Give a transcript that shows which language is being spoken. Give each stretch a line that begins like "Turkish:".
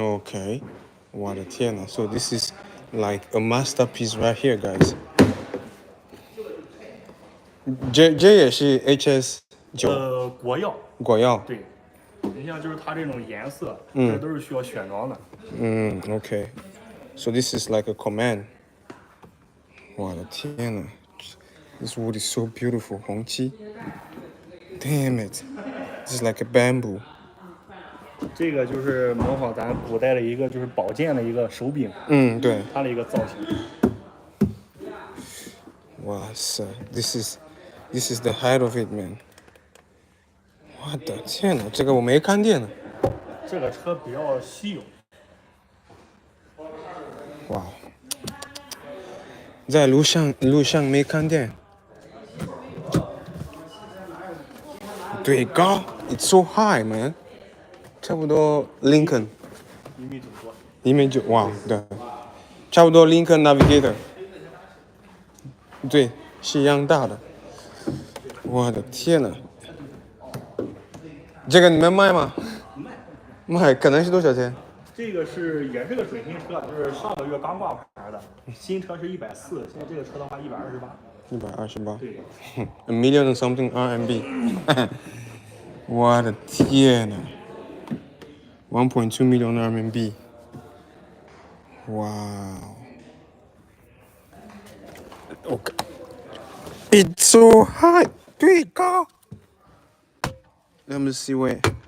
English: OK，
Chinese: 我的天呐
English: ！So this is like a masterpiece right here, guys。
Chinese: 这也是 HS9。国药。对。你像就是它这种颜色，这都是需要选装的。 OK。
English: So this is like a command。
Chinese: 我的天呐
English: ！This wood is so beautiful，
Chinese: 红漆。
English: Damn it！This is like a bamboo。
Chinese: 这个就是模仿咱古代的一个就是宝剑的一个手柄。对。它的一个造型。哇塞
English: ！This is the height of it, man。
Chinese: 我的天呐，这个我没看见呢。这个车比较稀有。哇，在路上没看见。对，高
English: ，It's so high, man。
Chinese: 差不多 Lincoln。 1.9多。哇，对，差不多 Lincoln Navigator。对，是一样大的。我的天呐！这个你们卖吗？卖，可能是多少钱？这个也是个准新车，就是上个月刚挂牌的，新车是140，现在这个车的话128。 128。对。
English: 1 million something RMB。
Chinese: 我的天呐
English: ！1.2 million RMB. Wow. Okay. It's so high. Dude, go. Let me see where.